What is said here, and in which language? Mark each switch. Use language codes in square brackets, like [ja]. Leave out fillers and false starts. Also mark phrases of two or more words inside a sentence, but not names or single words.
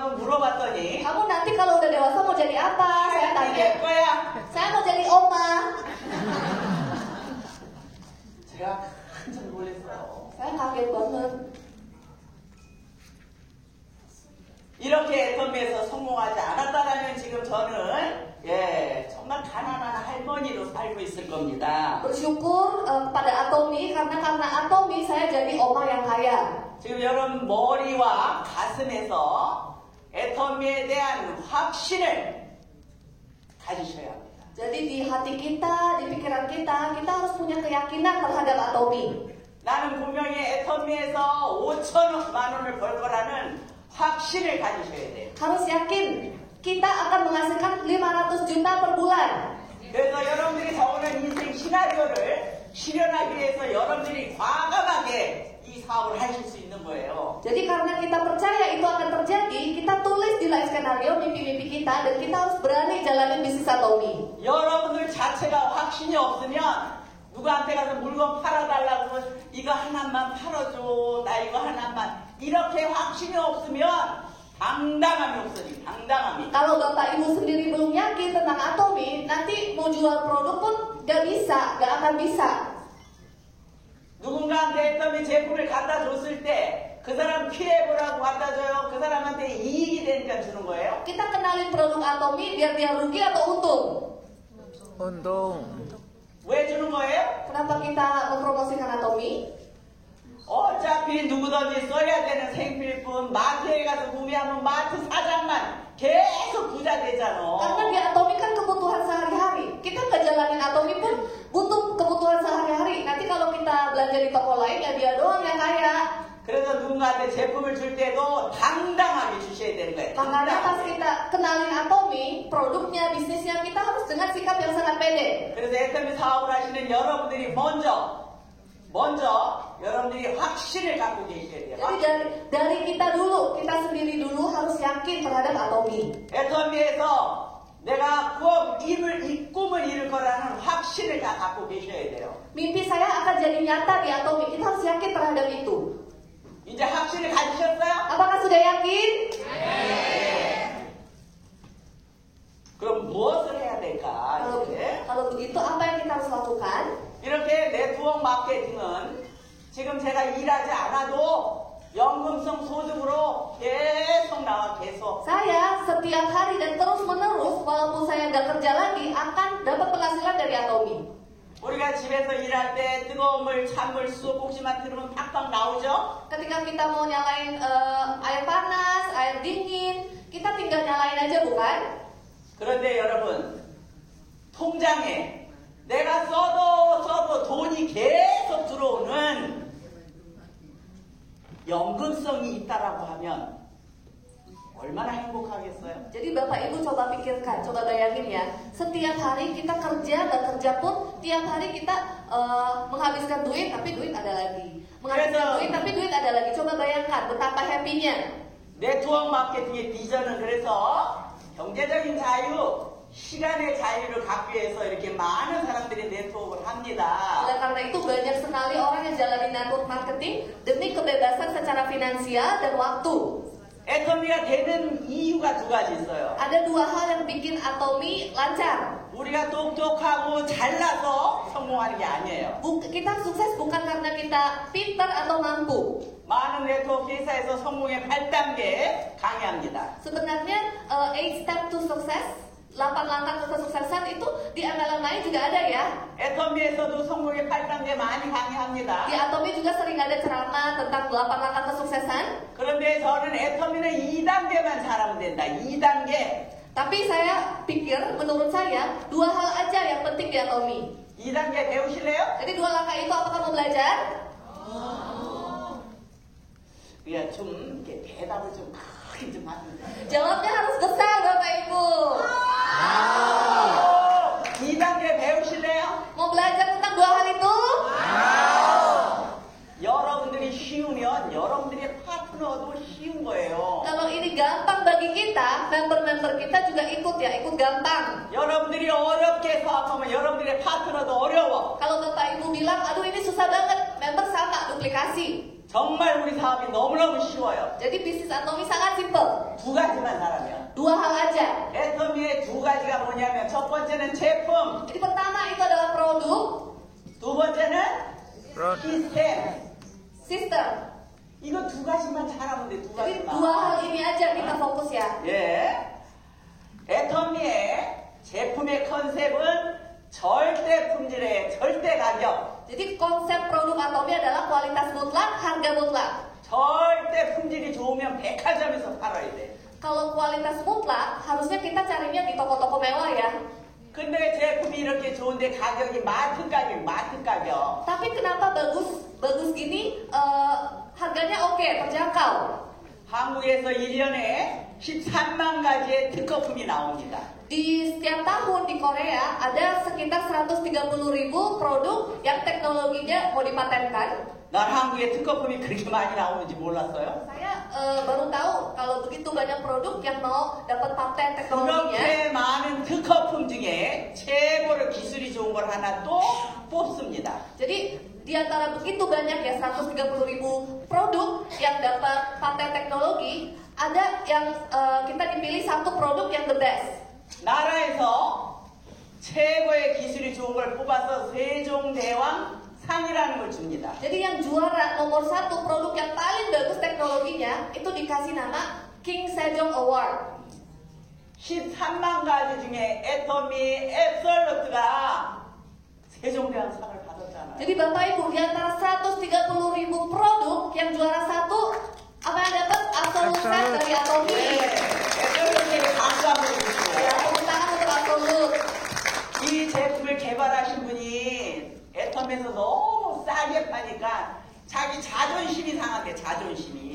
[ko] 하고 물어봤더니 [id] Kamu nanti kalau udah dewasa mau jadi apa? Saya [ko] 할미 [id] tanya. [ko] 될 거야. [id] Saya mau jadi oma. [ko] 제가 깜짝 놀랐어요. [id] Saya kaget banget. [ko] 이렇게 애터미에서 성공하지 않았다면 지금 저는 정말 가난한 할머니로 살고 있을 겁니다. [id] Bersyukur pada Atomi karena Atomi saya jadi oma yang kaya. [ko] 지금 여러분 머리와 가슴에서 애터미에 대한 확신을 가지셔야 합니다. [id] Jadi di hati kita, di pikiran kita harus punya keyakinan terhadap Atomi. [ko] 나는 분명히 애터미에서 5천만 원을 벌 거라는 확신을 가지셔야 돼요. [id] Harus yakin kita akan menghasilkan 500 juta per bulan. [ko] 그래서 여러분들이 적어놓은 인생 시나리오를 실현하기 위해서 여러분들이 과감하게 이 사업을 하실 수 있는 거예요. [id] Jadi karena kita percaya itu akan terjadi, kita tulis di life skenario mimpi-mimpi kita dan kita harus berani jalanin bisnis Atomi. [ko] 여러분들 자체가 확신이 없으면 누구한테 가서 물건 팔아달라고 하면 이거 하나만 팔아줘, 나 이거 하나만, 이렇게 확신이 없으면 당당함이 없어요. 당당함이. [id] Kalau Bapak Ibu sendiri belum yakin tentang Atomi, nanti mau jual produk pun gak akan bisa. [ko] 누군가한테 애터미 제품을 갖다 줬을 때 그 사람 피해보라고 갖다 줘요. 그 사람한테 이익이 되니까 주는 거예요. [id] Kita kenalin produk Atomi biar dia rugi atau untung? [ko] 운동. 왜 주는 거예요? [id] Kenapa kita mempromosikan Atomi? [ko] 어차피 누구든지 써야 되는 생필품 마트에 가서 구매하면 마트 사장만 계속 부자 되잖아. [id] Karena di Atomi kan kebutuhan sehari-hari. Kita nggak jalanin Atomi pun butuh kebutuhan sehari-hari. Nanti kalau kita belanja di toko lain ya dia doang yang kaya. [ko] 그래서 누군가한테 제품을 줄 때도 당당하게 주셔야 되는 거예요. [id] Makanya pas [ko] 당당하게. [id] kita kenalin Atomi, produknya, bisnisnya kita harus dengan sikap yang sangat pede. [ko] 그래서 애터미 사업을 하시는 여러분들이 먼저 여러분들이 확신을 갖고 계셔야 돼요. [id] Jadi dari kita dulu, kita sendiri dulu harus yakin terhadap Atomi. [ko] 애터미에서 내가 꼭 이 꿈을 이룰 거라는 확신을 다 갖고 계셔야 돼요. [id] Mimpi saya akan jadi nyata di Atomi. Kita harus yakin terhadap itu. [ko] 이제 확신을 가지셨어요? [id] Apakah sudah yakin? [ko] 그럼 무엇을 해야 될까? [id] Kalau begitu apa yang kita harus lakukan? [ko] 이렇게 네트워크 마케팅은 지금 제가 일하지 않아도 연금성 소득으로 계속 나와 계속. [id] Saya setiap hari dan terus menerus walaupun saya nggak kerja lagi akan dapat penghasilan dari Atomi. [ko] 우리가 집에서 일할 때 뜨거운 물, 찬물, 수도꼭지만 틀으면 팍팍 나오죠? [id] Ketika kita mau nyalain air panas, air dingin, kita tinggal nyalain aja bukan? [ko] 그런데 여러분, 통장에 내가 써도 돈이 계속 들어오는 연금성이 있다라고 하면 얼마나 행복하겠어요? [id] Jadi Bapak Ibu coba pikirkan, coba bayangin ya. Setiap hari kita kerja, gak kerja pun tiap hari kita menghabiskan duit, tapi duit ada lagi. Menghabiskan duit, tapi duit ada lagi. Coba bayangkan betapa happy-nya. [ko] 네트워크 마케팅의 비전은 그래서 경제적인 자유, 시간의 자유를 갖기 위해서 이렇게 많은 사람들이 네트워크를 합니다. [id] Oleh karena itu banyak sekali orang yang jalani [en] network marketing [id] demi kebebasan secara finansial dan waktu. [ko] 애터미가 되는 이유가 두 가지 있어요. [id] Ada dua hal yang bikin Atomi lancar. [ko] 우리가 똑똑하고 잘나서 성공하는 게 아니에요. [id] Kita sukses bukan karena kita pintar atau mampu. [ko] 많은 네트워크 회사에서 성공의 8단계 강의합니다. [id] Sebenarnya [en] 8 step to success, [id] 8 langkah kesuksesan itu di MLM juga ada ya. [ko] 애터미에서도 성공의 8단계 많이 강의합니다. [id] Di Atomi juga sering ada ceramah tentang 8 langkah kesuksesan. [ko] 그런데 저는 애터미는 2단계만 잘하면 된다. 2단계. [id] Tapi saya pikir, menurut saya, dua hal aja yang penting di Atomi. [ko] 2단계 배우실래요? [id] Jadi dua langkah itu apakah mau belajar? [ko] 야, 좀 이렇게 대답을 좀 크게 좀 하는데. [id] Jawabnya harus besar Bapak Ibu. [ko] 2단계 배우실래요? [id] Mau belajar tentang dua hal itu? [ko] 여러분들이 쉬우면 여러분들의 파트너도 쉬운 거예요. [id] Kalau ini gampang bagi kita, member-member kita juga ikut ya, ikut gampang. [ko] 여러분들이 어렵게 사업하면 여러분들의 파트너도 어려워. [id] Kalau Bapak Ibu bilang, aduh ini susah banget, member sama, duplikasi. [ko] 정말 우리 사업이 너무너무 쉬워요. [id] Jadi bisnis Atomi sangat simple. [ko] 두 가지만 잘하면. [id] Dua hal aja. [ko] 애터미의 두 가지가 뭐냐면 첫 번째는 제품, [id] Jadi pertama itu adalah produk, [ko] 두 번째는 [id] Produk. [ko] 시스템. [id] sistem. [ko] 이거 두 가지만 잘하면 돼, 두 [id] Jadi [ko] 가지만. [id] dua hal ini aja kita fokus ya. [ko] 예. 애터미의 제품의 컨셉은 절대 품질에 절대 가격. [id] Jadi konsep produk Atomi adalah kualitas mutlak, harga mutlak. [ko] 절대 품질이 좋으면 백화점에서 팔아야 돼. [id] Kalau kualitas mutlak, harusnya kita carinya di toko-toko mewah ya. [ko] 근데 제품이 이렇게 좋은데 가격이 마트 가격. [id] Tapi kenapa bagus gini, harganya oke, terjangkau. [ko] 한국에서 1년에 13만 가지의 특허품이 나옵니다. [id] Di setiap tahun di Korea ada sekitar 130.000 produk yang teknologinya mau dipatenkan. [ko] 난 한국에 특허품이 그렇게 많이 나오는지 몰랐어요. [id] Saya baru tahu kalau begitu banyak produk yang mau dapat paten teknologinya. [ko] 그렇게 많은 특허품 중에 최고로 기술이 좋은 걸 하나 또 뽑습니다. [id] Jadi di antara begitu banyak ya 130.000 produk yang dapat paten teknologi, ada yang kita dipilih satu produk yang [en] the best. [ko] 나라에서 최고의 기술이 좋은 걸 뽑아서 세종대왕 상이라는 걸 줍니다. [id] Jadi yang juara nomor satu produk yang paling bagus teknologinya itu dikasih nama King Sejong Award. [ko] 13만 가지 중에 애터미 앱솔루트가 세종대왕 상을 받았잖아요. [id] Jadi Bapak Ibu di antara 130.000 produk yang juara satu apa yang dapat Absolute Set dari Atomi. [ko] 앱솔루트에게 박수 한번 [id] Ya, [ko] 주시고요. [id] tepuk tangan untuk Absolute. [ko] 이 제품을 개발하신 분이 애텀에서 너무 싸게 파니까 자기 자존심이 상한대, 자존심이.